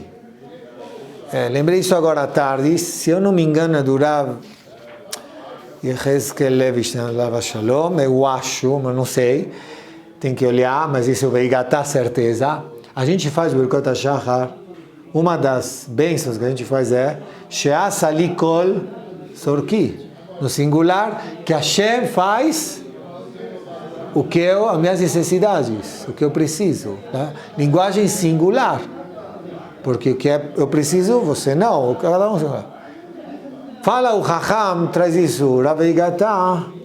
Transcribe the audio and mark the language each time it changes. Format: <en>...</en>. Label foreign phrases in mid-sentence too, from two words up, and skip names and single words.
<pt>Lembrei isso agora à tarde. Se eu não me engano, é do Rav Yechezkel Levinstein,</pt> <he>עליו השלום,</he> <pt>eu acho, mas não sei, tem que olhar, mas isso eu vou engatar certeza. A gente faz Birkot HaShachar, uma das bênçãos que a gente faz é</pt> <he>שעשה לי כל צרכי,</he> <pt>no singular, que Hashem faz o que as minhas necessidades, o que eu preciso, né? Linguagem singular, porque o que eu preciso, você não, cada um. Fala o Chacham, traz isso, Rav Eigatá.</pt>